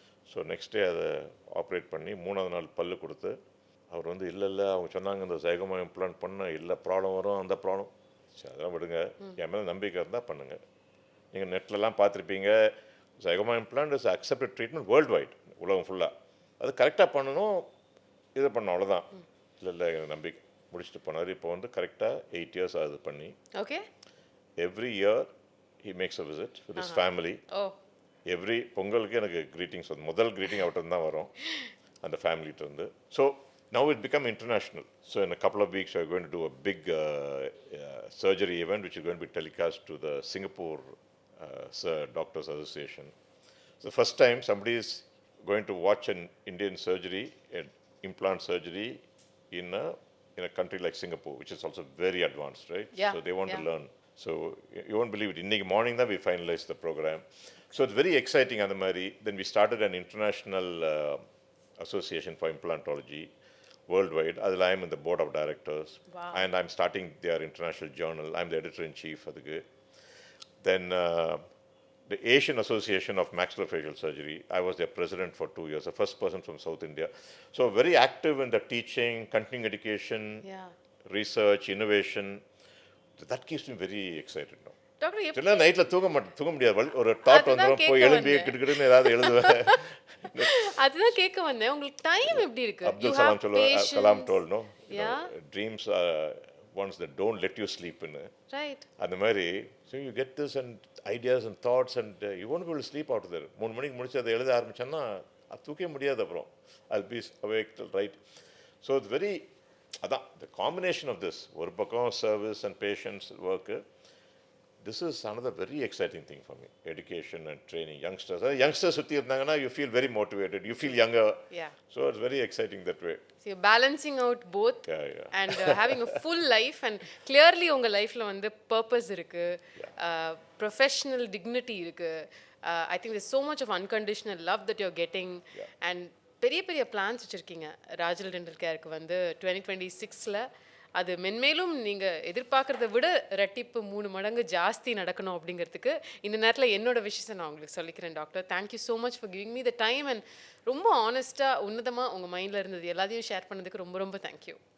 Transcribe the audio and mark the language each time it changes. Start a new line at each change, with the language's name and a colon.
Tamil: So next day அதை operate பண்ணி 3ஆவது நாள் பல்லு கொடுத்து, அவர் வந்து இல்லை அவங்க சொன்னாங்க இந்த சைகமா இம்ப்ளான்ட் பண்ண இல்லை ப்ராப்ளம் வரும், அந்த ப்ராப்ளம், சரி அதெல்லாம் விடுங்க, என் மேலே நம்பிக்கை இருந்தால் பண்ணுங்கள். நீங்கள் நெட்லலாம் பார்த்துருப்பீங்க, சைகமா implant is accepted treatment world wide, உலகம் ஃபுல்லாக, அது கரெக்டாக பண்ணணும், இது பண்ண அவ்வளோதான். இல்லை எனக்கு நம்பிக்கை, முடிச்சுட்டு போனார். இப்போ வந்து கரெக்டாக 8 years ஆகுது பண்ணி.
English: Okay. Every year he makes a visit with his family.
Tamil: Every பொங்கலுக்கு எனக்கு க்ரீட்டிங்ஸ் வந்து முதல் க்ரீட்டிங் அவர்கிட்ட தான் வரும், அந்த ஃபேமிலிகிட்ட இருந்து.
English: So now it become international. So in a couple of weeks we're going to do a big surgery event which is going to be telecast to the Singapore Doctors Association. So first time somebody is going to watch an Indian surgery, an implant surgery in a country like Singapore, which is also very advanced, right? Yeah. So they want to learn. So you won't believe it,
Tamil: இன்னைக்கு morning தான்
English: we finalized the program. So it's very exciting
Tamil: அந்த மாதிரி.
English: Then we started an international association for implantology worldwide.
Tamil: அதில்
English: I am in the board of directors. Wow. And I'm starting their international journal. I'm the editor-in-chief
Tamil: அதுக்கு.
English: Then the Asian Association of Maxillofacial Surgery, I was their president for 2 years, the first person from South India. So very active in the teaching, continuing education, research, innovation. That keeps me very excited now.
Tamil: சில நைட்டில் தூங்க முடியாது, ஒரு thought வந்துடும், போய் எழும்பி கிட்டுக்கிட்டுன்னு ஏதாவது எழுதுவேன். அதுதான் கேட்க வந்தேன், உங்களுக்கு டைம் எப்படி இருக்கு? அப்துல் சலாம் சொல்லுவார்,
English: Kalam told, no dreams ones that don't let you sleep in it. Right. And the mari, so you get this and ideas and thoughts and you won't be able to sleep out of there.
Tamil: 3 மணிக்கு முடிச்சு அதை எழுத ஆரம்பிச்சேன்னா அது தூக்கவே முடியாது.
English: அப்புறம் I'll be awake till right. So it's very, அதான் the combination of this,
Tamil: ஒரு பக்கம்
English: service and patients work, this is another very exciting thing for me, education and training youngsters
Tamil: சுத்தி இருந்தாங்கன்னா
English: you feel very motivated, you feel younger. Yeah. So it's very exciting that way. So you're balancing out both. And having a full life, and clearly
Tamil: உங்க லைஃப்ல வந்து
English: purpose
Tamil: இருக்கு,
English: professional dignity இருக்கு. I think there's so much of unconditional love that you're getting. And
Tamil: பெரிய plans வச்சிருக்கீங்க Rajal dental கேருக்கு வந்து 2026ல. அது மென்மேலும் நீங்கள் எதிர்பார்க்குறத விட ரெட்டிப்பு 3 மடங்கு ஜாஸ்தி நடக்கணும் அப்படிங்கிறதுக்கு இந்த நேரத்தில் என்னோட விஷயத்தை நான் உங்களுக்கு சொல்லிக்கிறேன் doctor.
English: thank you so much for giving me the time
Tamil: and ரொம்ப ஆனஸ்ட்டாக உன்னதமாக உங்கள் மைண்டில் இருந்தது எல்லாத்தையும் ஷேர் பண்ணதுக்கு ரொம்ப தேங்க்யூ.